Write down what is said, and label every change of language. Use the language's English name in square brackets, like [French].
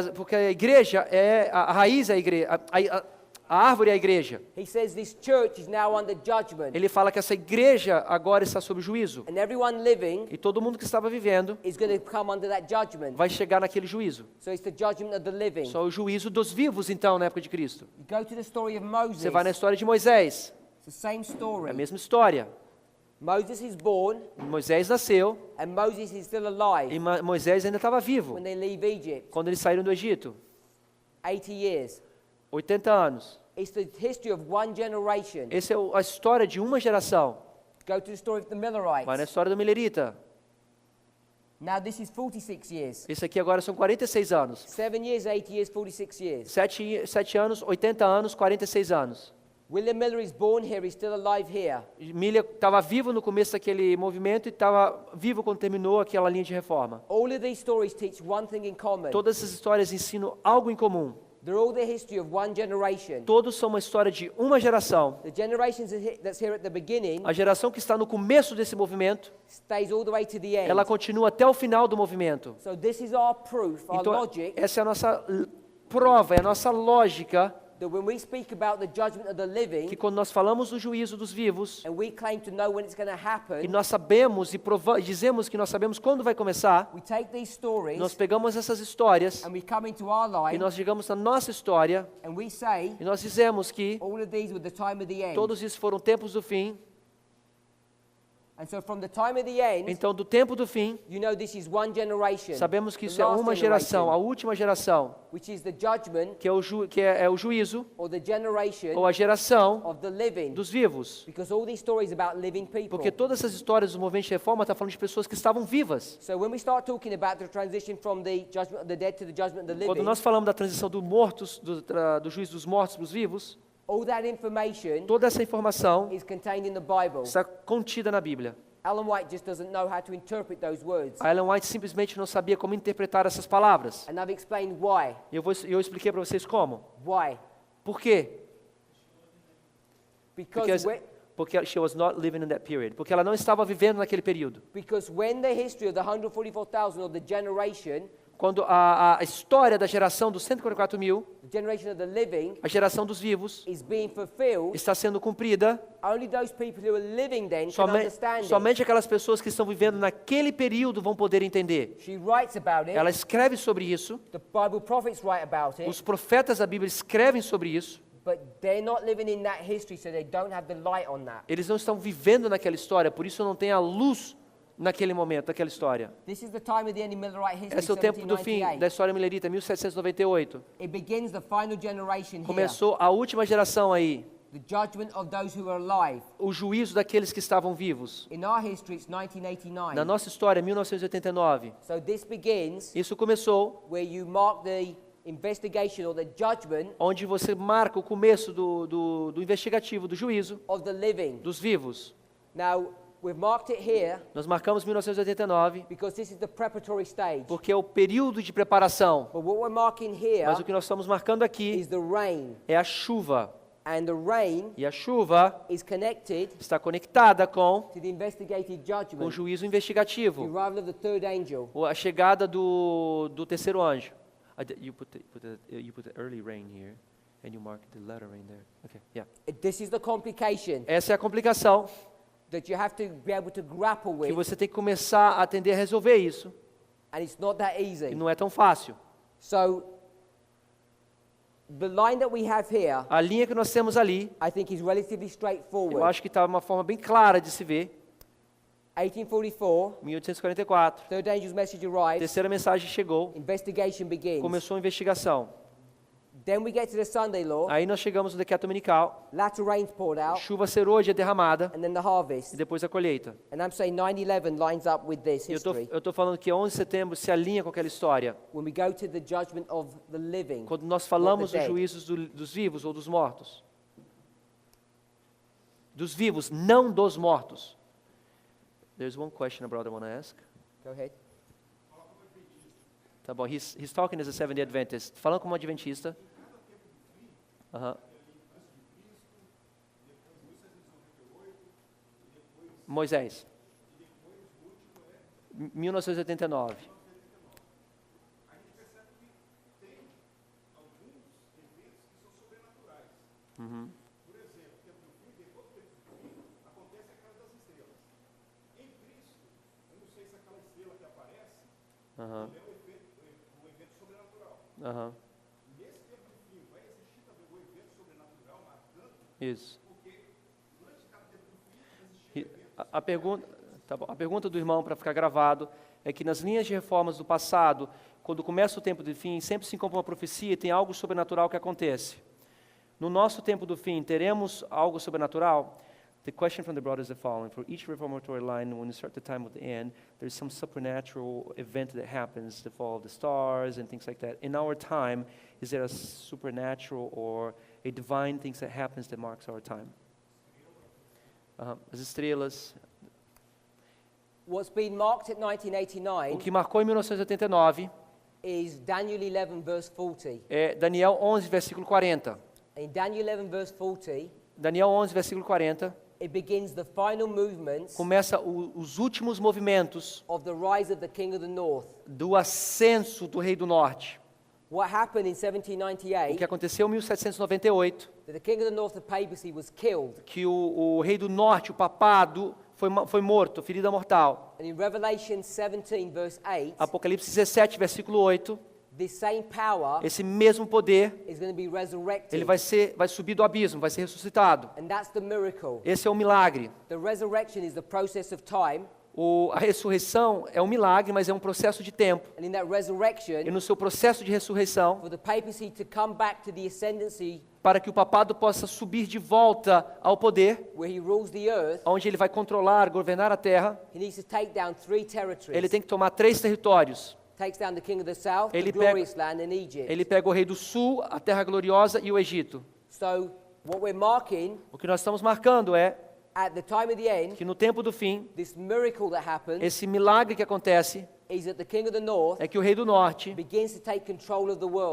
[Portuguese] porque a igreja a raiz é a igreja, a árvore é a igreja. [English] He says this church is now under judgment. [Portuguese] Ele fala que essa igreja agora está sob juízo. [English] And everyone living [Portuguese] E todo mundo que estava vivendo [English] is going to come under that judgment. [Portuguese] vai chegar naquele juízo. [English] So it's the judgment of the living. [Portuguese] Só o juízo dos vivos, então, na época de Cristo. [English] You go to the story of Moses. [Portuguese] Você vai na história de Moisés, [English] It's the same [Portuguese] é [English] story. [Portuguese] a mesma história. [English] Moses is born [Portuguese] Moisés nasceu [English] and Moses is still alive [Portuguese] e Moisés ainda estava vivo [English] when they leave Egypt. [Portuguese] quando eles saíram do Egito. [English] 80 years. [Portuguese] 80 anos. [English] It's the history of one generation. [Portuguese] Essa é a história de uma geração. [English] Go to the story of the [Portuguese] Vai na [English] Millerites. [Portuguese] história do Milerita. [English] Now this is 46 years. [Portuguese] Esse aqui agora são 46 anos. [English] 7 years, 8 years, 46 years. [Portuguese] 7 anos, 80 anos, 46 anos. [English] William Miller is born here, he's still alive here. [Portuguese] Miller estava vivo no começo daquele movimento e estava vivo quando terminou aquela linha de reforma. [English] All of these stories teach one thing in common. [Portuguese] Todas essas histórias ensinam algo em comum. [English] They're all the history of one generation. [Portuguese] Todos são uma história de uma geração. [English] The generation that's here at the beginning [Portuguese] A geração que está no começo desse movimento, [English] stays all the way to the end. [Portuguese] ela continua até o final do movimento. [English] So this is our proof, our [Portuguese] Então, [English] logic, [Portuguese] essa é a nossa prova, é a nossa lógica, [English] that when we speak about the judgment of the living, [Portuguese] que quando nós falamos do juízo dos vivos, [English] and we claim to know when it's going to [Portuguese] e [English] happen, [Portuguese] nós sabemos e dizemos que nós sabemos quando vai começar, [English] we take these stories [Portuguese] nós pegamos essas histórias [English] and we come into our [Portuguese] e [English] life [Portuguese] nós chegamos na nossa história [English] and we say, [Portuguese] e nós dizemos que [English] all of these were the time of the end. [Portuguese] todos isso foram tempos do fim. [English] And so from the time of the end, [Portuguese] Então, do tempo do fim, [English] you know this is one generation. [Portuguese] sabemos que [English] the [Portuguese] isso é [English] last [Portuguese] uma geração, a [English] generation, [Portuguese] última geração, [English] which is the judgment [Portuguese] que é o juízo [English] or the generation [Portuguese] ou a geração [English] of the living. [Portuguese] dos vivos. [English] Because all these stories about living people. [Portuguese] Porque todas essas histórias do movimento de reforma estão falando de pessoas que estavam vivas. [English] So when we start talking about the transition from the judgment of the dead to the judgment of the [Portuguese] Quando [English] living, [Portuguese] nós falamos da transição do juízo dos mortos para os vivos, [English] all that information [Portuguese] toda essa informação [English] is contained in the Bible. [Portuguese] está contida na Bíblia. [English] Ellen White just doesn't know how to interpret those words. [Portuguese] A Ellen White simplesmente não sabia como interpretar essas palavras. [English] And I've explained why. [Portuguese] E eu expliquei para vocês como. [English] Why? [Portuguese] Por quê? [English] Because [Portuguese] Porque [English] she was not living in that period. [Portuguese] Porque ela não estava vivendo naquele período. [English] when the history of the 144,000 or the generation, [Portuguese] Quando a história da geração dos 144 mil, [English] the generation of the living, [Portuguese] a geração dos vivos, [English] is being fulfilled, [Portuguese] está sendo cumprida, [English] only those people who are living then can understand it. [Portuguese] somente aquelas pessoas que estão vivendo naquele período vão poder entender. [English] She writes about it. [Portuguese] Ela escreve sobre isso, [English] The Bible prophets write about it. [Portuguese] os profetas da Bíblia escrevem sobre isso, [English] But they're not living in that history, so they don't have the light on that. [Portuguese] eles não estão vivendo naquela história, por isso não tem a luz naquele momento, naquela história. [English] This is the time of the end in Millerite history, [Portuguese] Esse é o tempo do fim [English] 1798. [Portuguese] da história milerita, 1798. [English] It begins the final generation here. [Portuguese] Começou a última geração aí, [English] The judgment of those who are alive. [Portuguese] o juízo daqueles que estavam vivos. [English] In our history, it's 1989. [Portuguese] Na nossa história, 1989. [English] So this begins [Portuguese] Isso começou [English] where you mark the investigation or the judgment [Portuguese] onde você marca o começo do investigativo, do juízo [English] of the living. [Portuguese] dos vivos. [English] Now, we've marked it here [Portuguese] Nós marcamos 1989 [English] because this is the preparatory stage. [Portuguese] porque é o período de preparação. [English] But what we're marking here [Portuguese] Mas o que nós estamos marcando aqui [English] is the rain. [Portuguese] é a chuva. [English] And the rain [Portuguese] E a chuva [English] is connected [Portuguese] está conectada com [English] to the investigative [Portuguese] o [English] judgment, [Portuguese] juízo [English] the [Portuguese] investigativo, [English] arrival of the third angel. [Portuguese] a chegada do terceiro anjo. [English] You put the early rain here, and you mark the latter rain there. Okay, yeah. This is the complication [Portuguese] Essa é a complicação [English] that you have to be able to grapple [Portuguese] que [English] with, [Portuguese] você tem que começar a atender a resolver isso. [English] and it's not that [Portuguese] E [English] easy. [Portuguese] não é tão fácil. [English] So, The line that we have here, [Portuguese] A linha que nós temos ali, [English] I think, is relatively [Portuguese] eu [English] straightforward. [Portuguese] acho que está uma forma bem clara de se ver. [English] 1844, [Portuguese] 1844, [English] third angel's message arrives, [Portuguese] terceira mensagem chegou, [English] investigation begins. [Portuguese] começou a investigação. [English] Then we get to the Sunday law, [Portuguese] Aí nós chegamos no decreto dominical, [English] latter rains poured out, [Portuguese] chuva serôdia derramada [English] and then the harvest. [Portuguese] e depois a colheita. [English] And I'm saying 9/11 lines up with this [Portuguese] Eu [English] history. [Portuguese] estou falando que 11 de setembro se alinha com aquela história. [English] When we go to the judgment of the living, [Portuguese] Quando nós falamos [English] the dead. [Portuguese] juízos dos vivos ou dos mortos. Dos vivos, não dos mortos. [English] There's one question a brother want to ask. Go ahead. [Portuguese] Tá bom, [English] he's talking as a Seventh-day Adventist. [Portuguese] Falando como Adventista. Aham. Moisés. 1989. Uhum. Aham. Aham. Isso. A pergunta, tá bom, a pergunta do irmão, para ficar gravado, é que nas linhas de reformas do passado, quando começa o tempo do fim, sempre se encontra uma profecia e tem algo sobrenatural que acontece. No nosso tempo do fim, teremos algo sobrenatural? [English] The question from the brother is the following. For each reformatory line, when you start the time of the end, there's some supernatural event that happens, the fall of the stars and things like that. In our time, is there a supernatural or a divine thing that happens that marks our time? [Portuguese] As estrelas. [English] What's been marked at [Portuguese] O [English] 1989 [Portuguese] que marcou em 1989 [English] is Daniel 11 verse 40. [Portuguese] é Daniel 11, versículo 40. [English] In Daniel 11 verse 40, [Portuguese] Daniel 11, versículo 40, [English] it begins the final movements [Portuguese] começa os últimos movimentos [English] of the rise of the king of the north. [Portuguese] do ascenso do rei do norte. [English] What happened in [Portuguese] O [English] 1798, [Portuguese] que aconteceu em 1798, [English] that the king of the north, the papacy, was killed. [Portuguese] que o rei do norte, o papado, foi morto, ferida mortal. [English] And in Revelation 17 verse 8, [Portuguese] Apocalipse 17, versículo 8, [English] this same power [Portuguese] esse mesmo poder, [English] is going to be resurrected. [Portuguese] ele vai subir do abismo, vai ser ressuscitado. [English] And that's the miracle. [Portuguese] Esse é o milagre. [English] The resurrection is the process of time. [Portuguese] A ressurreição é um milagre, mas é um processo de tempo. [English] And in that resurrection, [Portuguese] E no seu processo de ressurreição, [English] for the papacy to come back to the ascendancy [Portuguese] para que o papado possa subir de volta ao poder, [English] where he rules the earth, [Portuguese] onde ele vai controlar, governar a terra, [English] he needs to take down 3 territories. [Portuguese] ele tem que tomar 3 territórios. [English] Takes down the king of the south, the [Portuguese] Ele [English] glorious land, and Egypt. [Portuguese] Ele pega o rei do sul, a terra gloriosa e o Egito. [English] So what we're marking [Portuguese] O que nós estamos marcando é [English] at the time of the end, [Portuguese] que no tempo do fim, [English] this miracle that happens [Portuguese] esse milagre que acontece [English] is that the king of the north [Portuguese] é que o rei do norte [English] begins to take control of the world.